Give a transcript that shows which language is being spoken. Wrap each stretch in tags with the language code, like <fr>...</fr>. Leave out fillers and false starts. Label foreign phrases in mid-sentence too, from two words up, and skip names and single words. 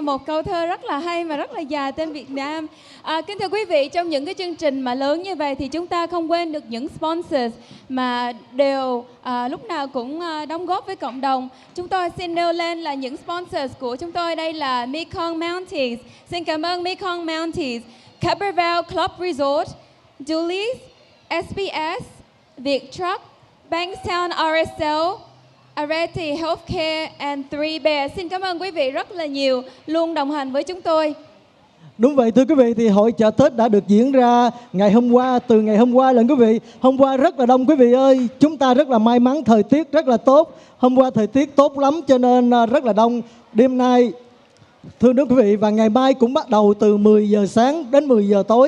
<vi>Một câu thơ rất là hay mà rất là dài tên Việt Nam. Kính thưa quý vị, trong những cái chương trình mà lớn như vậy thì chúng ta không quên được những sponsors mà đều lúc nào cũng đóng góp với cộng đồng. Chúng tôi xin nêu lên là những sponsors của chúng tôi. Đây là Mekong Mounties. Xin cảm ơn Mekong Mounties, Caberval Club Resort, Dulles, SBS, Viettruck, Bankstown RSL, Areti Healthcare and Three Bears. Xin cảm ơn quý vị rất là nhiều luôn đồng hành với chúng tôi. Đúng vậy thưa quý vị, thì hội chợ Tết đã được diễn ra ngày hôm qua, từ ngày hôm qua lần quý vị. Hôm qua rất là đông quý vị ơi, chúng ta rất là may mắn, thời tiết rất là tốt. Hôm qua thời tiết tốt lắm cho nên rất là đông. Đêm nay, thưa quý vị, và ngày mai cũng bắt đầu từ 10 giờ sáng đến 10 giờ tối.</vi>